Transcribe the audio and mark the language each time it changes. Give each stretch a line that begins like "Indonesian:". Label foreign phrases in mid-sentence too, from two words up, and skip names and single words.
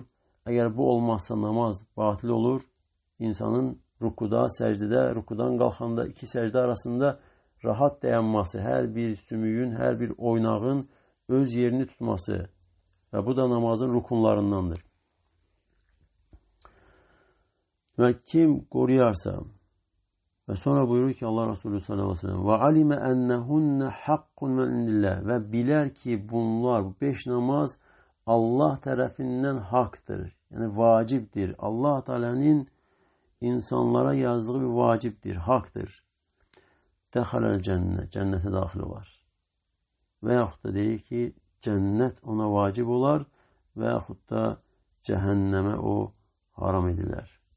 Azerbaijani: Əgər bu olmazsa namaz batil olur. İnsanın rukuda, səcdədə, rukudan qalxanda iki səcdə arasında rahat dayanması, hər bir sümüyün, hər bir oynağın öz yerini tutması və bu da namazın rukunlarındandır. Və kim qoruyarsa və sonra buyurur ki Allah Resulü
Arabic: صلى الله عليه وسلم وَعَلِمَ أَنَّهُنَّ حَقٌّ مِنْ اللّٰهِ
Azerbaijani: və bilər ki bunlar, bu 5 namaz Allah tərəfindən haqdır, yəni vacibdir. Allah Teala'nın insanlara yazdığı bir vacibdir, haqdır.
Arabic: دخل الجنة,
Azerbaijani: cənnətə daxil olar. Və yaxud da deyir ki, cənnət ona vacib olar və yaxud da cəhənnəmə o haram edilər.